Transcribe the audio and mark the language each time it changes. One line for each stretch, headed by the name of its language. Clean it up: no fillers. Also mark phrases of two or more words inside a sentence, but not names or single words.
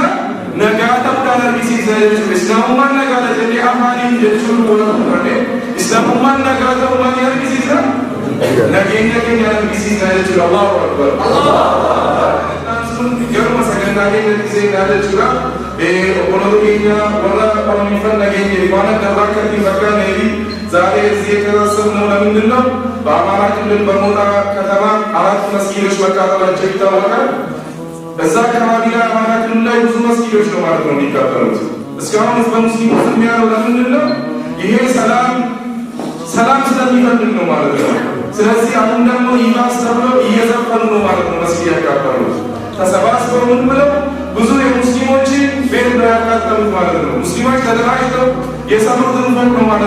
Oromo: Nagaa ta'uudhaan argisiisna jechuudha. Islaamummaan nagaadha jennee afaaniin jechuun wal fudhanne islaamummaan nagaa ta'uu maaliin argisiisna? Nageenya keenya argisiisna jechuudha.
Arabic: الله أكبر.
Oromo: Sun garuma sagantaa keenyatti seenaa jechuudha. Obboloota keenya warra qabamiifan nageenya waan adda irraa akka ittiin fakkaanneefi
Amharic: ዛሬ እዚህ የተሰበሰብነው ለምንድን ነው? በአማራ ክልል በሞጣ ከተማ 4 መስጊዶች መቃጠላቸው ይታወቃል። እዛ አካባቢ ላይ አማራ ክልል ላይ ብዙ መስጊዶች ነው ማለት ነው የሚቃጠሉት። እስካሁን ህዝበ ሙስሊሙ ዝም ያለው ለምንድን ነው? ይሄ ሰላም ስለሚፈልግ ነው ማለት ነው። ስለዚህ አሁን ደግሞ ይባስ ተብለው እየዘፈኑ ነው ማለት ነው መስጊድ ያቃጠሉት። ተሰባስበው ምን ብለው ብዙ የሙስሊሞችን ቤት ነው ያቃጠሉት ማለት ነው። ሙስሊሞች ተደራጅተው የሰሩትን ፎቅ ነው ማለት